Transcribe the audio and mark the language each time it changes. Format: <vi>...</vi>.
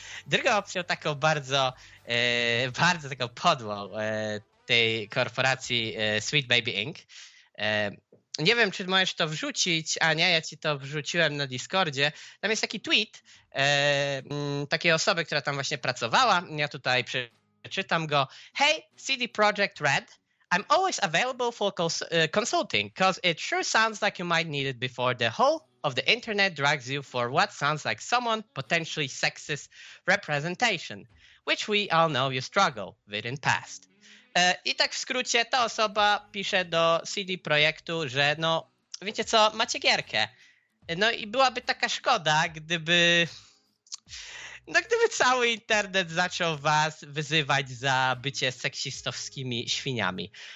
<pl>Druga opcja taką bardzo, bardzo taką podłą tej korporacji Sweet Baby Inc. Nie wiem, czy możesz to wrzucić, Ania, ja ci to wrzuciłem na Discordzie. Tam jest taki tweet takiej osoby, która tam właśnie pracowała. Ja tutaj przeczytam go.</pl> <en>Hey, CD Projekt Red, I'm always available for consulting, because it sure sounds like you might need it before the whole of the internet drags you for what sounds like someone potentially sexist representation, which we all know you struggle with in past.</en> <pl>I tak w skrócie, ta osoba pisze do CD Projektu, że no, wiecie co, macie gierkę. No i byłaby taka szkoda, gdyby cały internet zaczął was wyzywać za bycie seksistowskimi świniami.</pl>